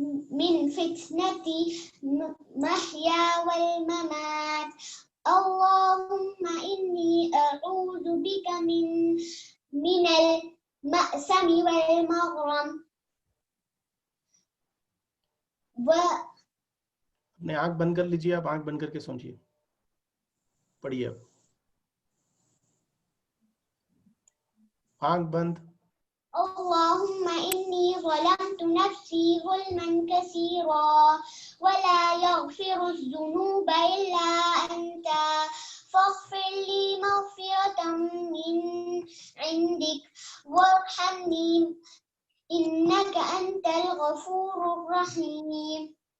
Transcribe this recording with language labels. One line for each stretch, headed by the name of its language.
Arabic: من فتنة محيا والممات. اللهم إني أعوذ بك من المأسم والمغرم
Hindi: अपने आंख बंद कर लीजिए, आप आंख बंद करके सुनिए, पढ़िए अब। आंख बंद।
Arabic: اللهم إني ظلمت نفسي ظلما كثيرا ولا يغفر الذنوب إلا أنت فاغفر لي مغفرة من عندك وارحمني إنك أنت الغفور الرحيم.